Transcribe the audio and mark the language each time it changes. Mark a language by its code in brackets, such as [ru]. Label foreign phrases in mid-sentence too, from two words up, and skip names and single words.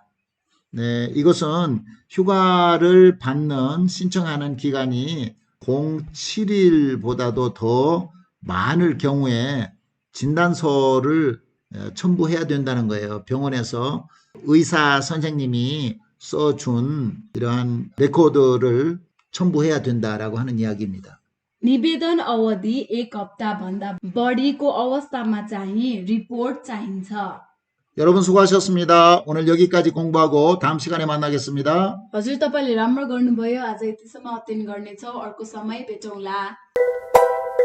[ko] 네, 이것은 휴가를 받는 신청하는 기간이 07일보다도 더 많을 경우에 진단서를 첨부해야 된다는 거예요. 병원에서 의사 선생님이 써준 이러한 레코드를 첨부해야 된다라고 하는 이야기입니다. [ne] निवेदन अवधि 1 हप्ताभन्दा बढीको अवस्थामा चाहिँ रिपोर्ट चाहिन्छ। [ko] 여러분 수고하셨습니다. 오늘 여기까지 공부하고 다음 시간에 만나겠습니다. [ne] हजुर, तपाईँले राम्रो गर्नुभयो। आज यतिसम्म अध्ययन गर्नेछौँ। अर्को समय भेटौँला।